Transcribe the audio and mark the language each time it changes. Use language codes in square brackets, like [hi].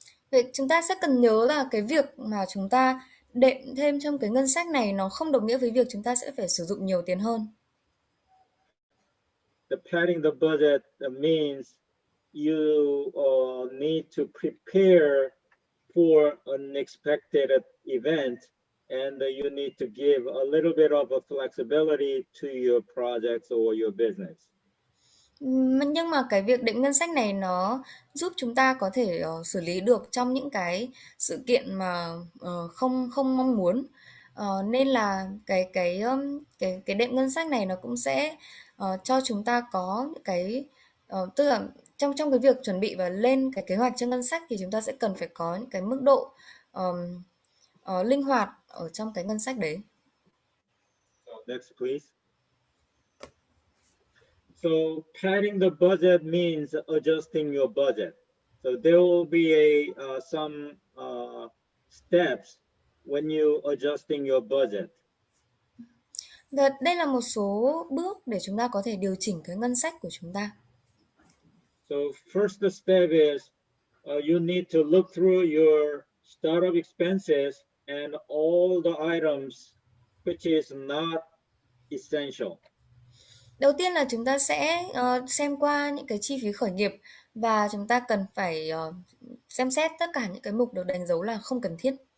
[vi] Vậy chúng ta sẽ cần nhớ là cái việc mà chúng ta đệm thêm trong cái ngân sách này nó không đồng nghĩa với việc chúng ta sẽ phải sử dụng nhiều tiền hơn. [en] The padding the budget means you need to prepare for unexpected event, and you need to give a little bit of a flexibility to your projects or your business. [vi] Nhưng mà cái việc định ngân sách này nó giúp chúng ta có thể xử lý được trong những cái sự kiện mà không không mong muốn. Nên là cái đệm ngân sách này nó cũng sẽ cho chúng ta có cái tức là trong trong cái việc chuẩn bị và lên cái kế hoạch cho ngân sách thì chúng ta sẽ cần phải có những cái mức độ linh hoạt ở trong cái ngân sách đấy. [en] So next, please. So padding the budget means adjusting your budget. So there will be some steps when you adjusting your budget. [vi] Và đây là một số bước để chúng ta có thể điều chỉnh cái ngân sách của chúng ta. [en] So first step is you need to look through your startup expenses and all the items which is not essential. [vi] Đầu tiên là chúng ta sẽ xem qua những cái chi phí khởi nghiệp và chúng ta cần phải xem xét tất cả những cái mục được đánh dấu là không cần thiết.